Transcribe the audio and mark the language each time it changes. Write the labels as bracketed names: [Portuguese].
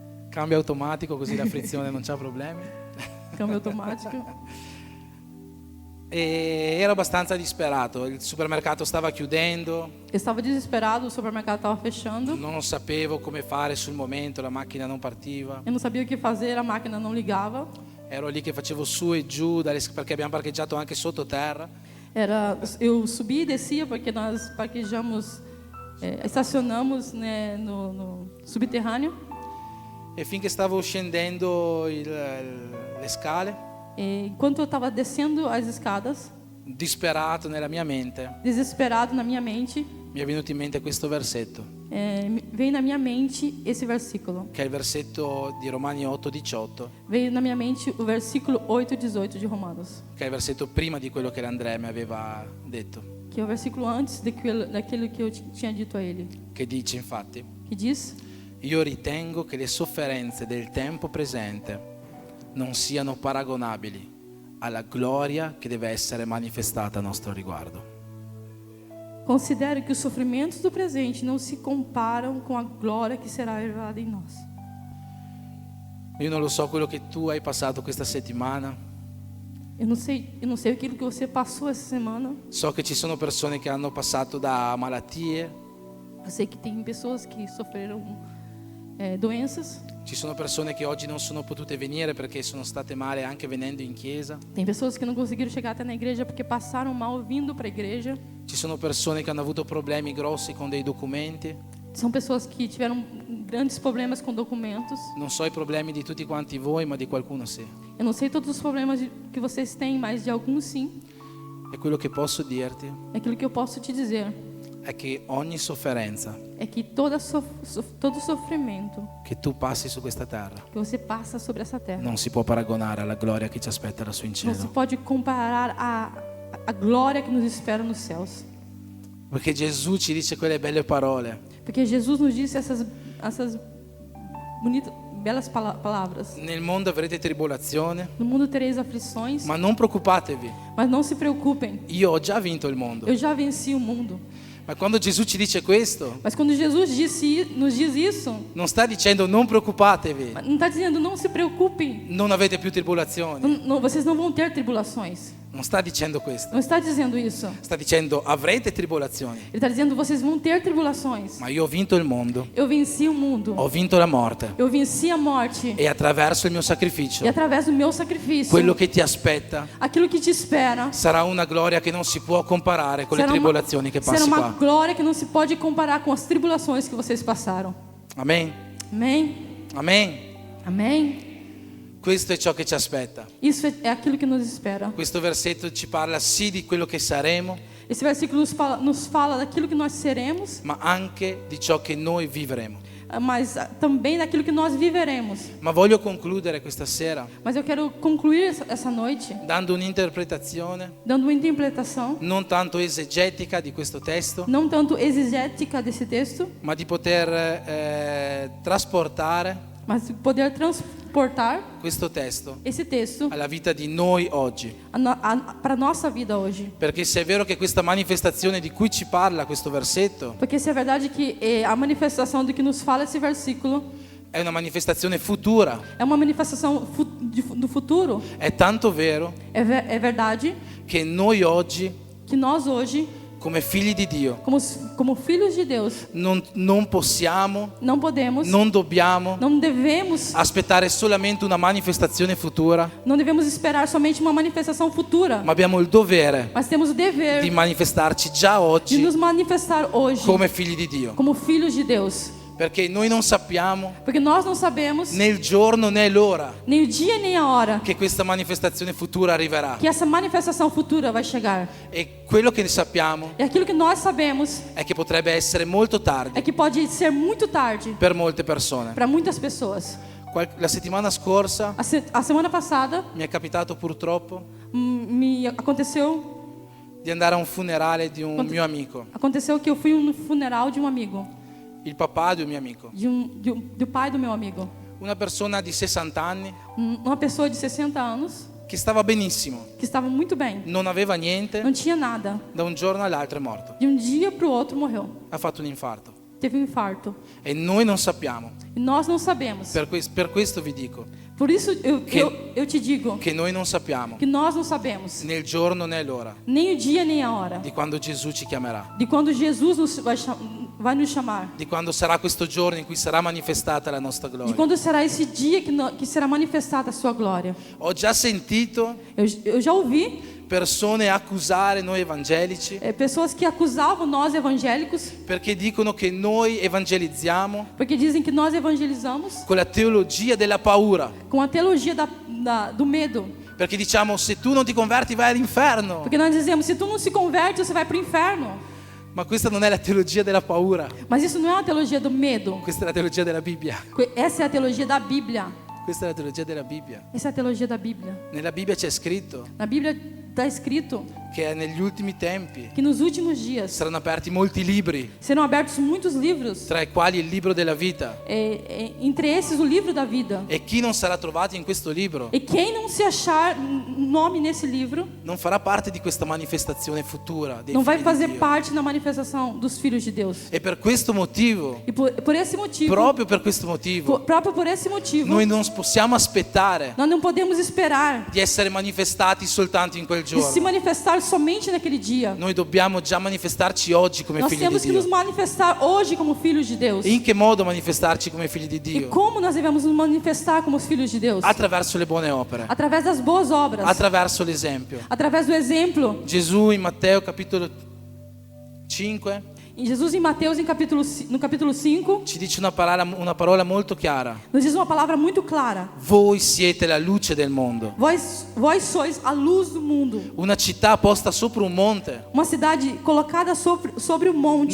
[Italian] Cambio automatico, così la frizione non c'ha problemi. [Portuguese] câmbio automático. [Italian] E ero abbastanza disperato, il supermercato stava chiudendo, [Portuguese] Eu estava desesperado, o supermercado estava fechando. [Italian] non sapevo come fare sul momento, la macchina non partiva. [Portuguese] Eu não sabia o que fazer, a máquina não ligava. [Italian] Ero lì che facevo su e giù, perché abbiamo parcheggiato anche sottoterra. [Portuguese] Eu subia e descia porque nós parquejamos, estacionamos, né, no subterrâneo. [Italian] E finché stavo scendendo le scale, [Portuguese] E enquanto eu estava descendo as escadas, [Italian] disperato nella mia mente, [Portuguese] desesperado na minha mente, [Italian] mi è venuto in mente questo versetto, [Portuguese] veio na minha mente esse versículo. [Italian] che è il versetto di Romani 8:18, [Portuguese] Veio na minha mente o versículo 8:18 de Romanos, [Italian] che è il versetto prima di quello che Andrea mi aveva detto, [Portuguese] que é o versículo antes daquilo que eu tinha dito a ele, [Italian] che dice infatti: [Portuguese] que diz: [Italian] io ritengo che le sofferenze del tempo presente non siano paragonabili alla gloria che deve essere manifestata a nostro riguardo. [Portuguese] considero que os sofrimentos do presente não se comparam com a glória que será revelada em nós. [Italian] Io non lo so quello che tu hai passato questa settimana, [Portuguese] Eu não sei aquilo que você passou essa semana. [Italian] so che ci sono persone che hanno passato da malattie, [Portuguese] Eu sei que tem pessoas que sofreram doenças. [Italian] ci sono persone che oggi non sono potute venire perché sono state male anche venendo in chiesa, [Portuguese] Tem pessoas que não conseguiram chegar até na igreja porque passaram mal vindo para a igreja. [Italian] ci sono persone che hanno avuto problemi grossi con dei documenti, [Portuguese] São pessoas que tiveram grandes problemas com documentos. [Italian] non so i problemi di tutti quanti voi, ma di qualcuno sì. [Portuguese] Eu não sei todos os problemas que vocês têm, mas de alguns sim. [Italian] E quello che posso dirti [Portuguese] Aquilo que eu posso te dizer [Italian] è che ogni sofferenza [Portuguese] é que todo sofrimento [Italian] che tu passi su questa terra [Portuguese] que você passa sobre essa terra [Italian] non si può paragonare alla gloria che ci aspetta lassù in [Portuguese] não se [Italian] cielo. [Portuguese] pode comparar a glória que nos espera nos céus. [Italian] Perché Gesù ci dice quelle belle parole: [Portuguese] Porque Jesus nos disse essas bonitas, belas palavras. [Italian] nel mondo avrete tribolazione, [Portuguese] No mundo tereis aflições, [Italian] ma non preoccupatevi, [Portuguese] mas não se preocupem. [Italian] io ho già vinto il mondo. [Portuguese] Eu já venci o mundo. [Italian] Ma quando Gesù ci dice questo, [Portuguese] Mas quando Jesus nos diz isso, [Italian] non sta dicendo non preoccupatevi, [Portuguese] não está dizendo não se preocupem. [Italian] non avete più tribolazioni. [Portuguese] Vocês não vão ter tribulações. [Italian] Non sta dicendo questo. [Portuguese] Não está dizendo isso. [Italian] Sta dicendo avrete tribolazioni, [Portuguese] Ele está dizendo vocês vão ter tribulações. [Italian] ma io ho vinto il mondo, [Portuguese] Eu venci o mundo. [Italian] ho vinto la morte [Portuguese] Eu venci a morte. [Italian] e attraverso il mio [Portuguese] E [Italian] sacrificio [Portuguese] através do meu sacrifício, [Italian] quello che ti aspetta [Portuguese] aquilo que te espera [Italian] sarà una gloria che non si può comparare con le tribolazioni che [Portuguese] será [Italian] passi [Portuguese] uma [Italian] qua. [Portuguese] glória que não se pode comparar com as tribulações que vocês passaram. [Italian] Amen. [Portuguese] Amém? [Italian] Amen. [Portuguese] Amém? [Italian] Questo è ciò che ci aspetta. [Portuguese] Isso é aquilo que nos espera. [Italian] Questo versetto ci parla sì di quello che saremo, [Portuguese] Esse versículo nos fala daquilo que nós seremos, [Italian] ma anche di ciò che noi vivremo. [Portuguese] mas também daquilo que nós viveremos. [Italian] Ma voglio concludere questa sera [Portuguese] Mas eu quero concluir essa noite [Italian] dando un'interpretazione [Portuguese] dando uma interpretação, [Italian] non tanto esegetica di questo testo, [Portuguese] não tanto exegética desse texto, [Italian] ma di poter trasportare [Portuguese] mas de poder transportar [Italian] questo testo [Portuguese] esse texto [Italian] alla vita di noi oggi. [Portuguese] para a nossa vida hoje. [Italian] Perché se è vero che questa manifestazione di cui ci parla questo versetto [Portuguese] Porque se é verdade que a manifestação do que nos fala esse versículo [Italian] è una manifestazione futura, [Portuguese] é uma manifestação do futuro, [Italian] è tanto vero [Portuguese] é verdade [Italian] che noi oggi, [Portuguese] que nós hoje, [Italian] come figli di Dio, [Portuguese] como filhos de Deus, [Italian] non possiamo, [Portuguese] não podemos, [Italian] non dobbiamo [Portuguese] não devemos, [Italian] aspettare solamente una manifestazione futura, [Portuguese] não devemos esperar somente uma manifestação futura, [Italian] ma abbiamo il dovere [Portuguese] mas temos o dever [Italian] di manifestarci già [Portuguese] de [Italian] oggi [Portuguese] nos manifestar hoje [Italian] come figli di Dio, [Portuguese] como filhos de Deus, [Italian] perché noi non sappiamo [Portuguese] porque nós não sabemos [Italian] né il giorno né l'ora [Portuguese] nem o dia nem a hora [Italian] che questa manifestazione futura arriverà. [Portuguese] que essa manifestação futura vai chegar. [Italian] E quello che sappiamo [Portuguese] E aquilo que nós sabemos [Italian] è che potrebbe essere molto tardi [Portuguese] é que pode ser muito tarde [Italian] per molte persone. [Portuguese] para muitas pessoas. [Italian] La settimana scorsa [Portuguese] A semana passada [Italian] mi è capitato purtroppo [Portuguese] me aconteceu [Italian] di andare a un funerale di un mio amico, [Portuguese] que eu fui no funeral de um amigo, [Italian] il papà di un mio amico, [Portuguese] do pai do meu amigo, [Italian] una persona di 60 anni [Portuguese] uma pessoa de 60 anos [Italian] che stava benissimo, [Portuguese] que estava muito bem, [Italian] non aveva niente, [Portuguese] não tinha nada, [Italian] da un giorno all'altro è morto, [Portuguese] de um dia para o outro morreu, [Italian] ha fatto un infarto [Portuguese] teve um infarto. [Italian] e noi non sappiamo. [Portuguese] E nós não sabemos. [Italian] Per questo vi dico [Portuguese] Por isso eu te digo [Italian] che noi non sappiamo [Portuguese] que nós não sabemos [Italian] né il giorno né l'ora [Portuguese] nem o dia nem a hora [Italian] di quando Gesù ci chiamerà, [Portuguese] de quando Jesus vai nos chamar, [Italian] di quando sarà questo giorno in cui sarà manifestata la nostra [Portuguese] de [Italian] gloria. [Portuguese] quando será esse dia que será manifestada a sua glória. [Italian] Ho già sentito [Portuguese] Eu já ouvi [Italian] persone accusare noi evangelici [Portuguese] pessoas que acusavam nós evangélicos [Italian] perché dicono che noi evangelizziamo [Portuguese] porque dizem que nós evangelizamos [Italian] con la teologia della paura, [Portuguese] com a teologia do medo. [Italian] perché diciamo se tu non ti converti vai all'inferno, [Portuguese] Porque nós dizemos, se tu não se converte, você vai para o inferno. [Italian] ma questa non è la teologia della paura, [Portuguese] Mas isso não é uma teologia do medo. [Italian] questa è la teologia della Bibbia, [Portuguese] Essa é a teologia da Bíblia. [Italian] questa è la teologia della Bibbia. [Portuguese] Essa é a teologia da Bíblia. [Italian] Nella Bibbia c'è scritto [Portuguese] Na Bíblia está escrito [Italian] che negli ultimi tempi [Portuguese] que nos últimos dias [Italian] saranno aperti molti libri, [Portuguese] serão abertos muitos livros, [Italian] tra i quali il libro della vita, [Portuguese] entre esses o livro da vida. [Italian] e chi non sarà trovato in questo libro [Portuguese] E quem não se achar nome nesse livro [Italian] non farà parte di questa manifestazione futura dei [Portuguese] não vai [Italian] figli di [Portuguese] fazer [Italian] Dio. [Portuguese] parte na manifestação dos filhos de Deus. [Italian] E per questo motivo, [Portuguese] E por esse motivo, [Italian] proprio per questo motivo, [Portuguese] próprio por esse motivo, [Italian] noi non possiamo aspettare [Portuguese] nós não podemos esperar [Italian] di essere manifestati soltanto in quel [Portuguese] de se [Italian] giorno. [Portuguese] manifestar somente naquele dia. [Italian] Noi dobbiamo già manifestarci oggi come [Portuguese] Nós [Italian] figli di [Portuguese] temos que nos [Italian] Dio. [Portuguese] manifestar hoje como filhos de Deus. [Italian] E in che modo manifestarci come figli di [Portuguese] E [Italian] Dio? [Portuguese] como nós devemos nos manifestar como os filhos de Deus? [Italian] Attraverso le buone opere, [Portuguese] Através das boas obras, [Italian] attraverso l'esempio. [Portuguese] através do exemplo. [Italian] Gesù in Matteo capitolo 5 [Portuguese] Em Jesus em Mateus no capítulo 5 [Italian] ci dice una parola molto chiara. [Portuguese] nos diz uma palavra muito clara. [Italian] Voi siete la luce del mondo. [Portuguese] Vós sois a luz do mundo. [Italian] Una città posta sopra un monte [Portuguese] Uma cidade colocada sobre o monte